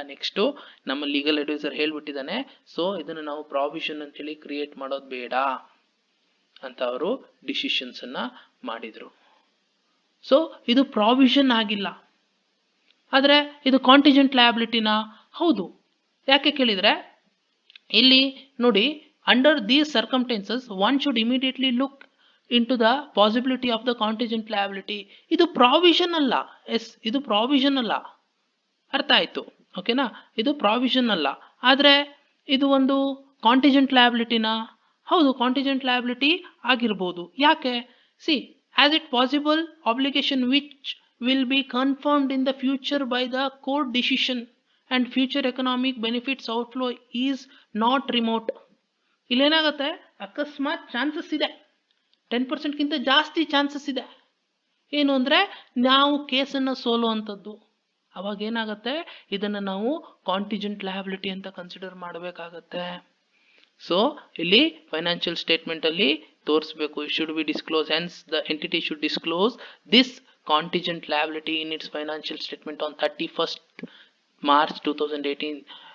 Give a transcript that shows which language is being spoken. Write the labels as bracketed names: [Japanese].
[Kannada] Next ನಮ್ಮ legal advisor ಹೇಳ್ಬಿಟ್ಟಿದ್ದಾನೆ, so ಇದನ್ನ ನಾವು ಪ್ರಾವಿಷನ್ ಅಂತ ಹೇಳಿ ಕ್ರಿಯೇಟ್ ಮಾಡೋದು ಬೇಡ ಅಂತ ಅವರು ಡಿಸಿಷನ್ಸ್ ಅನ್ನ ಮಾಡಿದ್ರು. ಸೊ ಇದು ಪ್ರಾವಿಷನ್ ಆಗಿಲ್ಲ, ಆದ್ರೆ ಇದು ಕಾಂಟಿಜೆಂಟ್ ಲಯಬಿಲಿಟಿನ ಹೌದು. ಯಾಕೆ ಕೇಳಿದ್ರೆ, ಇಲ್ಲಿ ನೋಡಿ, [English] under these circumstances one should immediately look into the possibility of the contingent liability. [Kannada] ಇದು ಪ್ರಾವಿಷನ್ ಅಲ್ಲ. ಎಸ್, ಇದು ಪ್ರಾವಿಷನ್ ಅಲ್ಲ, ಅರ್ಥ ಆಯ್ತು, ಓಕೆನಾ. ಇದು ಪ್ರಾವಿಷನ್ ಅಲ್ಲ, ಆದ್ರೆ ಇದು ಒಂದು ಕಾಂಟಿಜೆಂಟ್ ಲಯಬಿಲಿಟಿನ ಹೌದು, ಕಾಂಟಿಜೆಂಟ್ ಲಯಬಿಲಿಟಿ ಆಗಿರ್ಬೋದು. ಯಾಕೆ, [English] See, as it possible obligation which will be confirmed in the future by the court decision and future economic benefits outflow is not remote. [Kannada] ಇಲ್ಲೇನಾಗತ್ತೆ, ಅಕಸ್ಮಾತ್ ಚಾನ್ಸಸ್ ಇದೆ, 10% ಗಿಂತ ಜಾಸ್ತಿ ಚಾನ್ಸಸ್ ಇದೆ. ಏನು ಅಂದ್ರೆ ನಾವು ಕೇಸನ್ನ ಸೋಲುವಂಥದ್ದು. ಅವಾಗ ಏನಾಗತ್ತೆ, ಇದನ್ನ ನಾವು ಕಾಂಟಿಜೆಂಟ್ ಲಯಬಿಲಿಟಿ ಅಂತ ಕನ್ಸಿಡರ್ ಮಾಡಬೇಕಾಗತ್ತೆ. ಸೊ ಇಲ್ಲಿ ಫೈನಾನ್ಷಿಯಲ್ ಸ್ಟೇಟ್ಮೆಂಟ್ ಅಲ್ಲಿ ತೋರಿಸಬೇಕು, [English] It should be disclose, hence the entity should disclose this contingent liability in its financial statement on 31st March 2018.